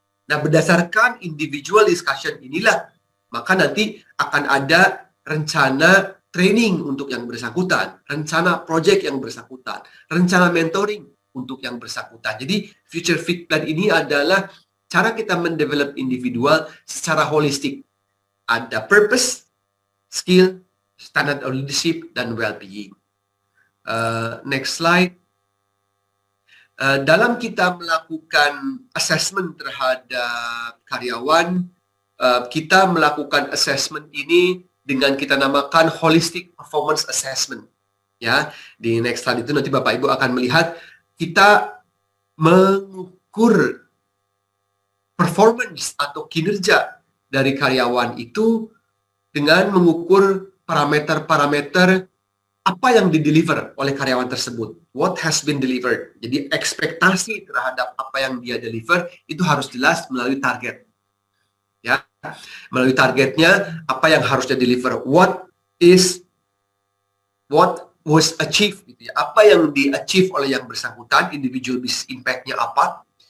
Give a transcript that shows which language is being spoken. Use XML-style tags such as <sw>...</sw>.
<id>Nah, berdasarkan individual discussion inilah, maka nanti akan ada rencana training untuk yang bersangkutan, rencana project yang bersangkutan, rencana mentoring untuk yang bersangkutan. Jadi, Future Fit Plan ini adalah cara kita mendevelop individual secara holistik. Ada purpose, skill, standard of leadership, dan well-being. Next slide. Dalam kita melakukan assessment terhadap karyawan, kita melakukan assessment ini dengan kita namakan holistic performance assessment. Ya, di next slide itu nanti Bapak Ibu akan melihat kita mengukur performance atau kinerja dari karyawan itu dengan mengukur parameter-parameter apa yang dideliver oleh karyawan tersebut.</id> <en>What has been delivered.</en> <id>Jadi ekspektasi terhadap apa yang dia deliver itu harus jelas melalui target. Ya, melalui targetnya apa yang harus dia deliver.</id> <en>What was achieved</en> <id>gitu ya. Apa yang di-achieve oleh yang bersangkutan, individual business impact-nya apa?</id>